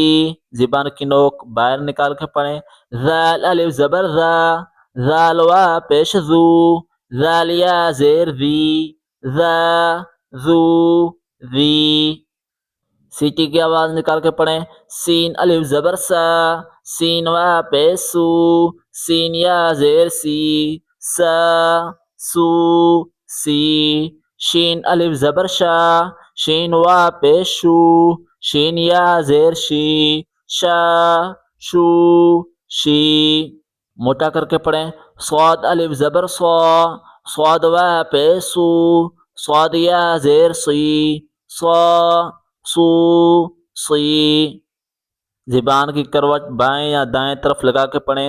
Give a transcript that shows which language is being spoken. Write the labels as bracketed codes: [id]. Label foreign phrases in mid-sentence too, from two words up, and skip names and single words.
[ur] زبان کی نوک باہر نکال کے پڑھیں۔ ذال الف زبر ذا، ذال وا پیش ذو، ذال یا زیر ذی، ذا ذو ذی۔ سیٹی کی آواز نکال کے پڑھیں۔ سین الف زبر سا، سین وا پیش سو، سین یا زیر سی، سا سو سی۔ شین الف زبر شا، شین وا پیش شو، شین یا زیر شی، شا شو شی۔ موٹا کر کے پڑھیں۔ صاد الف زبر صا، صاد و پیسو، صاد یا زیر سی، صا سو سی۔ زبان کی کروٹ بائیں یا دائیں طرف لگا کے پڑھیں۔